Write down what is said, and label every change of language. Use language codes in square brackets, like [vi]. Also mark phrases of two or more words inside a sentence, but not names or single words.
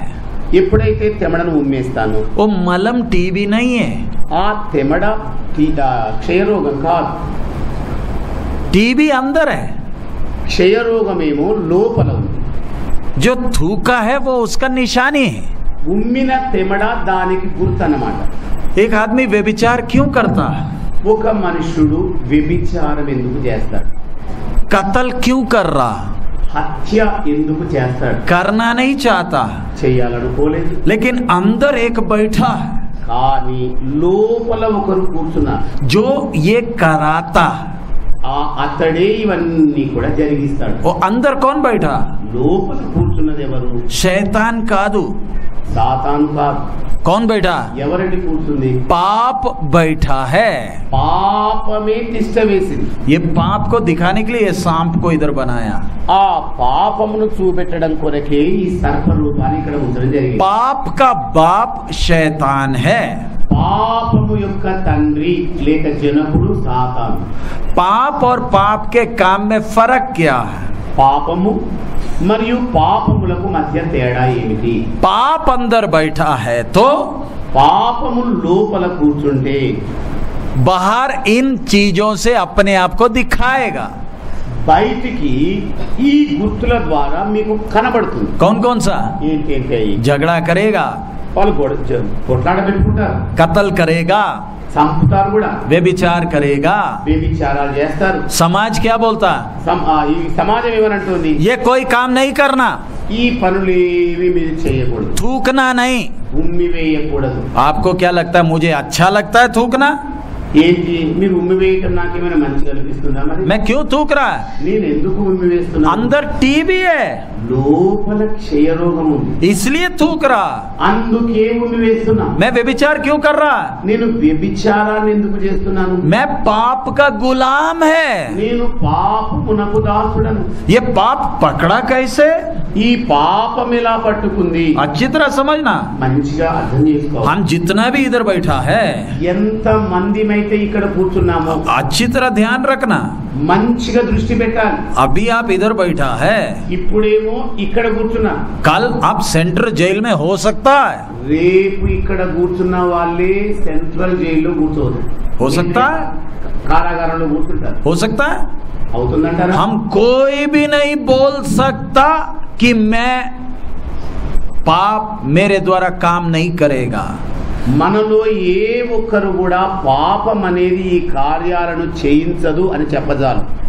[te] ఎప్పుడైతే తెమడను ఉమ్మేస్తానో [hi] वो मलम टीबी नहीं है. [te] ఆ తెమడ క్షయరోగం కాదు. [hi] टीबी अंदर है. [te] క్షయరోగమేమో లోపల ఉంది. [hi] जो थूका है वो उसका निशानी है. [te] ఉమ్మిన తెమడ దానికి గుర్తు అన్నమాట. [hi] एक आदमी व्यभिचार क्यों करता है? [te] ఒక మనుషుడు వ్యభిచారం ఎందుకు చేస్తాడు? [hi] कत्ल क्यों कर रहा? [te] హత్య ఎందుకు చేస్తాడు? [hi] करना नहीं चाहता, [te] చేయాలనుకోలేదు. [hi] लेकिन अंदर एक बैठा है [te] కానీ లోపల ఒకరు కూర్చున్నారు. [hi] जो ये कराता. [te] అతడే ఇవన్నీ కూడా జరిగిస్తాడు. [hi] वो अंदर कौन बैठा? [te] లోపల కూర్చున్నది ఎవరు? [hi] शैतान कादू. [te] సాతాను కాదు. [hi] कौन बैठा? [te] ఎవరండి కూర్చుంది? [hi] पाप बैठा है. [te] పాపమే తిష్ట వేసింది. [hi] ये पाप को दिखाने के लिए ये सांप को इधर बनाया. [te] ఆ పాపమును చూపెట్టడం కొరకే ఈ సర్ప రూపాన్ని ఇక్కడ ఉంచడం జరిగింది. [hi] पाप का बाप शैतान है. [te] పాపము యొక్క తండ్రి లేక జనకుడు సాతాను. [hi] पाप और पाप के काम में फर्क क्या है? [te] పాపము మరియు పాపములకు మధ్య తేడా ఏమిటి? [hi] पाप अंदर बैठा है तो [te] పాపము లోపల కూర్చుంటే [hi] बाहर इन चीजों से अपने आप को दिखाएगा। [te] బయటికి ఈ గుర్తుల ద్వారా మీకు కనబడుతుంది। [hi] कौन कौन सा? [te] ఏంటి? [hi] झगड़ा करेगा, [te] వాళ్ళు కొట్లాడ పెట్టుకుంటారు, [hi] कत्ल करेगा, [te] చంపుతారు కూడా, [hi] व्यभिचार करेगा, [te] వ్యభిచారాలు చేస్తారు। [hi] समाज क्या बोलता? [te] ఈ సమాజం ఏమనంటుంది? [hi] ये कोई काम नहीं करना, [te] ఈ పనులు ఏవి మీరు చేయకూడదు, [hi] थूकना नहीं। [te] ఉమ్మి వేయకూడదు। [hi] आपको क्या लगता है? मुझे अच्छा लगता है थूकना? [te] ఏంటి మీరు ఉమ్మి వేయటం నాకేమైనా మంచిగా అనిపిస్తుందా? మరి [hi] मैं क्यों थूक रहा है? [te] నేను ఎందుకు ఉమ్మి వేస్తున్నా? [hi] अंदर टीबी है, [te] లోపల క్షయరోగం ఉంది, [hi] इसलिए थूक रहा। [te] అందుకే ఉమ్మి వేస్తున్నా। [hi] मैं व्यभिचार क्यों कर रहा? [te] నేను వ్యభిచారాన్ని ఎందుకు చేస్తున్నాను? [hi] मैं पाप का गुलाम है। [te] నేను పాపమునకు దాసుడను। [hi] ये पाप पकड़ा कैसे? [te] ఈ పాపం ఎలా పట్టుకుంది? [hi] अच्छी तरह समझना। [te] మంచిగా అర్థం చేసుకోవాలి। [hi] हम जितना भी इधर बैठा है, [te] ఎంత మందిమైతే ఇక్కడ కూర్చున్నామో [hi] अच्छी तरह ध्यान रखना। [te] మంచిగా దృష్టి పెట్టాలి। [hi] अभी आप इधर बैठा है, [te] ఇప్పుడేమో ఇక్కడ కూర్చున్నా, [hi] कल आप सेंट्रल जेल में हो सकता है। [te] రేపు ఇక్కడ కూర్చున్న వాళ్ళే సెంట్రల్ జైల్లో కూర్చోదు। [hi] हो सकता है, [te] కారాగారంలో కూర్చుంటారు। [hi] हो सकता है। [te] అవుతుందంటారా? [hi] हम कोई भी नहीं बोल सकता कि मैं पाप मेरे द्वारा काम नहीं करेगा। [te] మనలో ఏ ఒక్కరు కూడా పాపం అనేది ఈ కార్యాలను చేయించదు అని చెప్పజాలు।